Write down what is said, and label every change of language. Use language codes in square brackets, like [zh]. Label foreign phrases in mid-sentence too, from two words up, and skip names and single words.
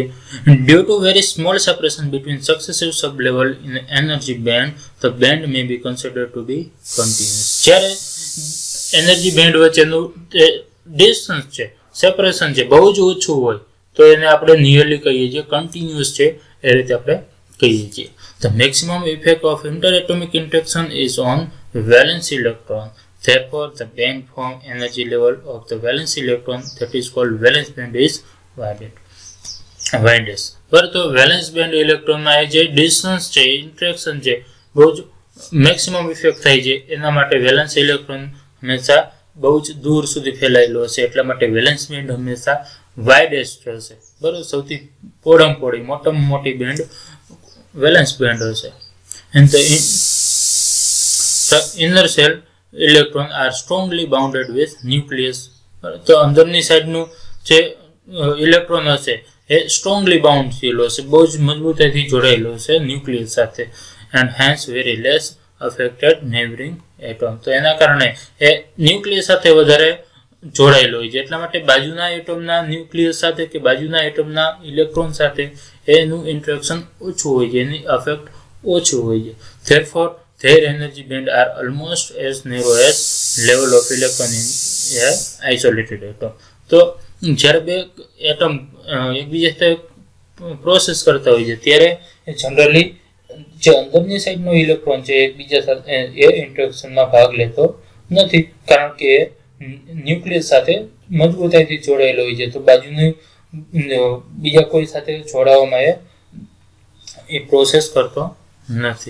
[en] due to very small separation between successive sublevel in energy band the band may be considered to be continuous. [gu] જ્યારે [en] energy band [gu] વચ્ચેનું ડિસ્ટન્સ છે, સેપરેશન છે, બહુ જ ઓછું હોય તો એને આપણે નિયરલી કહીએ છીએ, કન્ટિન્યુઅસ છે એ રીતે આપણે કહીએ છીએ. [en] The maximum effect of interatomic interaction is on valence electron. Therefore, the band form energy level of the valence electron, that is called valence band, is widest. [gu] બરાબર, તો [en] valence band [gu] ઇલેક્ટ્રોનમાં જે ડિસ્ટન્સ છે, ઇન્ટરેક્શન છે, બહુ જ મેક્સિમમ ઇફેક્ટ થાય છે એના માટે [en] valence electron [gu] હંમેશા બહુ જ દૂર સુધી ફેલાયેલો હશે એટલા માટે [en] valence band [gu] હંમેશા વાઇડેસ્ટ હશે. બરાબર, સૌથી પોળી મોટામાં મોટી બેન્ડ [en] valence band [gu] હશે. [en] And the inner cell electron are strongly bounded with nucleus. [gu] તો અંદરની સાઈડનું જે ઇલેક્ટ્રોન હશે એ સ્ટ્રોંગલી બાઉન્ડ થયેલો હશે, બહુ જ મજબૂતાઈથી જોડાયેલો હશે ન્યુક્લિયસ સાથે. [en] And hence very less affected neighboring એટમ. [gu] તો એના કારણે એ ન્યુક્લિયસ સાથે વધારે જોડાયેલો હોય છે એટલા માટે બાજુના એટમના ન્યુક્લિયસ સાથે કે બાજુના એટમના ઇલેક્ટ્રોન સાથે એનું ઇન્ટરેક્શન ઓછું હોય છે, એની અફેક્ટ ઓછું હોય છે. [en] Therefore, their energy band are almost as narrow as level of electron in a isolated atom. [gu] તો જ્યારે બે એટમ એકબીજા સાથે પ્રોસેસ કરતા હોય છે ત્યારે જનરલી જે અંદરની સાઈડનો ઇલેક્ટ્રોન છે એકબીજા સાથે એ ઇન્ટરેક્શનમાં ભાગ લેતો નથી, કારણ કે ન્યુક્લિયસ સાથે મજબૂતાઈથી જોડાયેલો હોય છે, તો બાજુની બીજા કોઈ સાથે જોડાવામાં એ પ્રોસેસ કરતો નથી.